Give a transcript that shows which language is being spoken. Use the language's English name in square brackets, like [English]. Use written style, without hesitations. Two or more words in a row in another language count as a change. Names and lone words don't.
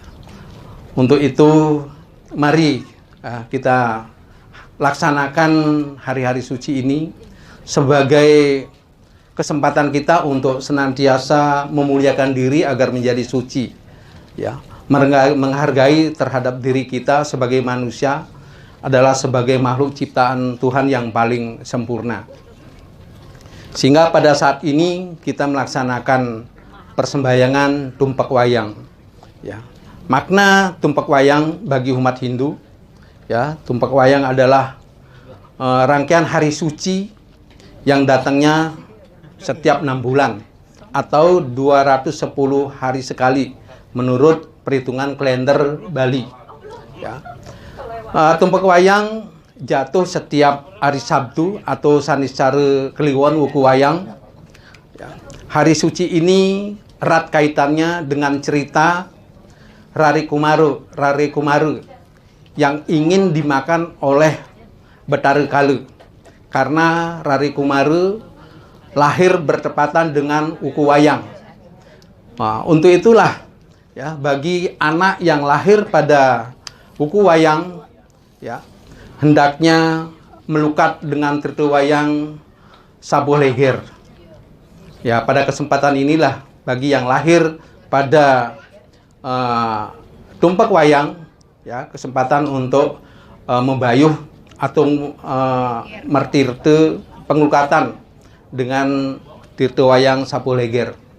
[Indonesian] Untuk itu, mari kita laksanakan hari-hari suci ini sebagai kesempatan kita untuk senantiasa memuliakan diri agar menjadi suci. Ya. Menghargai terhadap diri kita sebagai manusia adalah sebagai makhluk ciptaan Tuhan yang paling sempurna. Sehingga pada saat ini kita melaksanakan persembahyangan tumpek wayang. Ya. Makna tumpek wayang bagi umat Hindu, ya, tumpek wayang adalah rangkaian hari suci yang datangnya setiap 6 bulan atau 210 hari sekali menurut perhitungan kalender Bali. Ya. Tumpek wayang jatuh setiap hari Sabtu atau Saniscara Kliwon Wuku Wayang. Ya. Hari suci ini erat kaitannya dengan cerita Rari Kumaru yang ingin dimakan oleh Betara Kala. Karena Rari Kumaru lahir bertepatan dengan Wuku Wayang. Nah, untuk itulah ya, bagi anak yang lahir pada Wuku Wayang, ya, hendaknya melukat dengan tirta wayang sabuh leger. Ya, pada kesempatan inilah bagi yang lahir pada tumpek wayang, ya, kesempatan untuk membayuh atau mertirte pengelukatan dengan tirta wayang sabuh leger.